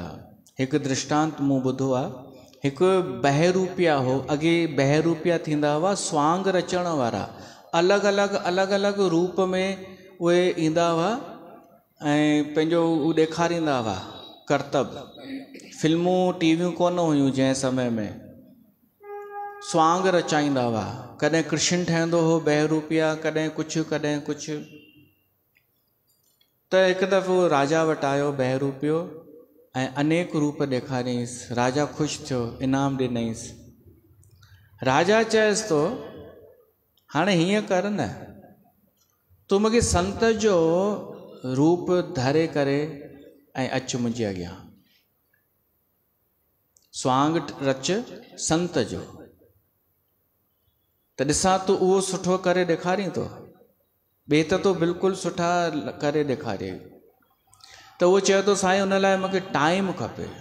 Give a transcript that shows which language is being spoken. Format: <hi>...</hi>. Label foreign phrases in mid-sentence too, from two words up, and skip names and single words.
<sd>हिकु दृष्टांत मूं ॿुधो आहे, हिकु बहरूपिया हो। अॻे बहरूपिया थींदा हुआ स्वांग रचण वारा, अलॻि अलॻि रूप में उहे ईंदा हुआ ऐं पंहिंजो उहो ॾेखारींदा हुआ करतब। फिल्मूं टीवियूं कोन हुयूं जंहिं समय में, स्वांग रचाईंदा हुआ। कॾहिं कृष्ण ठहंदो हो बहरूपिया, कॾहिं कुझु कॾहिं कुझु। त हिकु दफ़ो राजा वटि आयो बहरूपियो ऐं अनेक रूप ॾेखारियईंसि। राजा ख़ुशि थियो, इनाम ॾिनईंसि। राजा चएसि थो हाणे हीअं कर न, तूं मूंखे संत जो रूप धरे करे ऐं अचु मुंहिंजे अॻियां, स्वांग रच संत जो, त ॾिसां तूं उहो सुठो करे ॾेखारीं थो। ॿिए त तो बिल्कुलु सुठा करे ॾेखारे। त उहो चयो थो साईं हुन लाइ मूंखे टाइम खपे।</sd>